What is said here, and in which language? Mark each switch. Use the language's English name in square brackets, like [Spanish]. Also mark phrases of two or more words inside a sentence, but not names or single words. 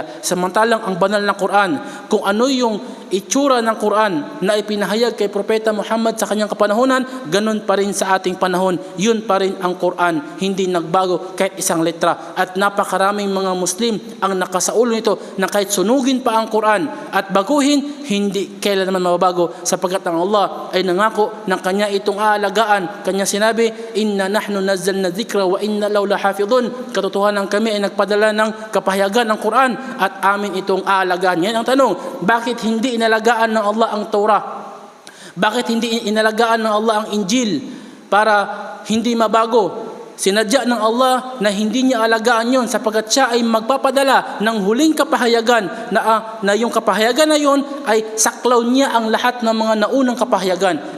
[Filipino] Samantalang ang banal na Quran, kung ano yung itsura ng Quran na ipinahayag kay Propeta Muhammad sa kanyang kapanahonan, ganun pa rin sa ating panahon. Yun pa rin ang Quran, hindi nagbago kahit isang letra. At napakaraming mga Muslim ang nakasaulo nito na kahit sunugin pa ang Quran at baguhin, hindi kailan naman mababago sapagkat ang Allah ay nangako ng kanya itong aalagaan. Kanya sinabi, [Arabic] "إنا نحن نزلنا الذكر وإنا له لحافظون." [Filipino] Katotohanan kami ay nagpadala ng kapahayagan ng Quran at amin itong aalagaan. Yan ang tanong, bakit hindi inalagaan ng Allah ang Torah? Bakit hindi inalagaan ng Allah ang Injil para hindi mabago? Sinadya ng Allah na hindi niya alagaan yon sapagkat siya ay magpapadala ng huling kapahayagan na yung kapahayagan na yon ay saklaw niya ang lahat ng mga naunang kapahayagan.